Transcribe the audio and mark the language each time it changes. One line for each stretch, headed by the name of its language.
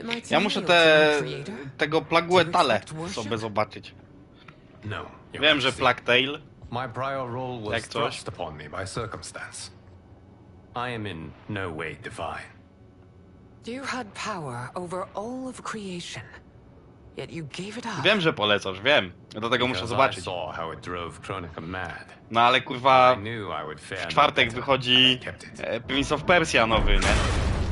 Polish: Ja muszę tego Plaguetale sobie zobaczyć. No. Wiem, że Plague Tale.
English: My prior role was thrust upon me by circumstance. I am in no way divine. You had power over all of creation, yet you gave it up.
Polish: Wiem, że polecasz, wiem. Dlatego muszę zobaczyć.
English: Saw how it drove Kronika mad.
Polish: No ale kurwa, w czwartek wychodzi Prince of Persia nowy, nie?